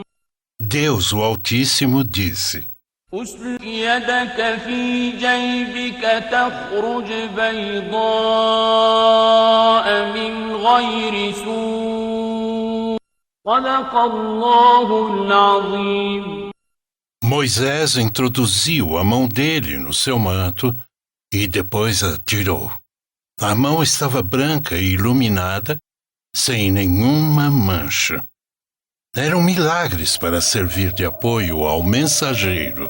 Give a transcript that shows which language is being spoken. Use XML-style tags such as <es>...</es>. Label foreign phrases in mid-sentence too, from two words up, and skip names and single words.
<pt>Deus, o Altíssimo, disse:</pt> <ar>أسلك يدك في جيبك تخرج بيضاء من غير سوء صدق الله العظيم.</ar> <pt>Moisés introduziu a mão dele no seu manto e depois a tirou. A mão estava branca e iluminada, sem nenhuma mancha. Eram milagres para servir de apoio ao mensageiro.</pt>